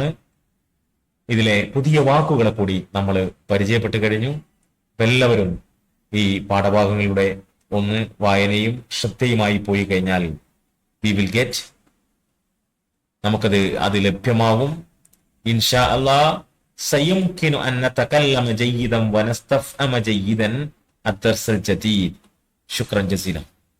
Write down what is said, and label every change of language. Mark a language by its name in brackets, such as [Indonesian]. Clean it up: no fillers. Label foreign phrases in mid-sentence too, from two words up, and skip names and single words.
[Malayalam] ഇതിലെ പുതിയ വാക്കുകളെ കൂടി നമ്മൾ പരിചയപ്പെട്ടു കഴിഞ്ഞു. എല്ലാവരും ഈ പാഠഭാഗങ്ങളുടെ ഒന്ന് വായനയും ശ്രദ്ധയുമായി പോയി കഴിഞ്ഞാൽ [English] we will get, [Malayalam] നമുക്കത് ലഭ്യമാവും. [Arabic] إن شاء الله. سيمكن أن نتكلم جيدا ونستفهم جيدا الدرس الجديد. شكرا جزيلا.